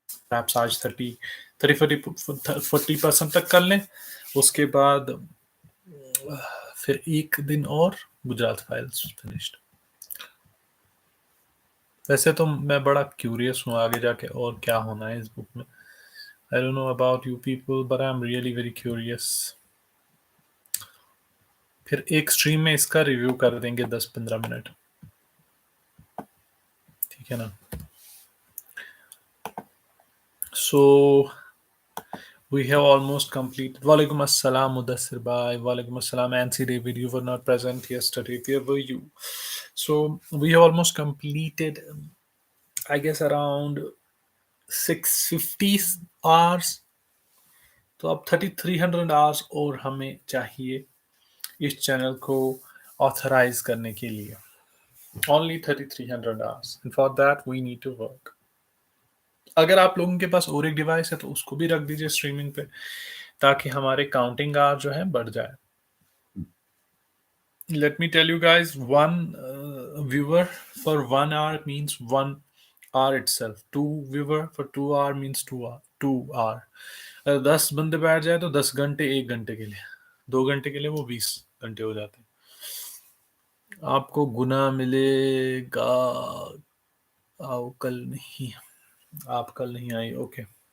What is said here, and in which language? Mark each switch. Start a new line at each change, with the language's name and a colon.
English: Perhaps
Hindi: आज 40% तक कर लें. उसके बाद फिर एक दिन और गुजरात फाइल्स फिनिश्ड. वैसे तो मैं बड़ा क्यूरियस हूँ आगे जाके और क्या होना है इस बुक में.
English: I don't know about you people, but I'm really very curious.
Hindi: फिर एक स्ट्रीम में इसका रिव्यू कर देंगे 10-15 मिनट. ठीक है ना.
English: So we have almost completed. Walaikum assalam Mudassir bhai. Walaikum assalam Nancy David. You were not present yesterday. Where were you? So we have almost completed, I guess, around 650 hours.
Hindi: तो अब 3300 hours और हमें चाहिए इस channel को authorise करने के लिए.
English: Only 3300 hours. And for that we need to work.
Hindi: अगर आप लोगों के पास और एक डिवाइस है तो उसको भी रख दीजिए स्ट्रीमिंग पे ताकि हमारे काउंटिंग आवर जो है बढ़ जाए.
English: Let me tell you guys, one viewer for 1 hour means 1 hour itself. 2 viewer for 2 hour means 2 hour.
Hindi: अगर 10 बंदे बैठ जाए तो 10 घंटे 1 घंटे के लिए, 2 घंटे के लिए वो 20 घंटे हो जाते हैं. आपको गुना मिलेगा. आओ कल नहीं, आप कल नहीं आई. ओके.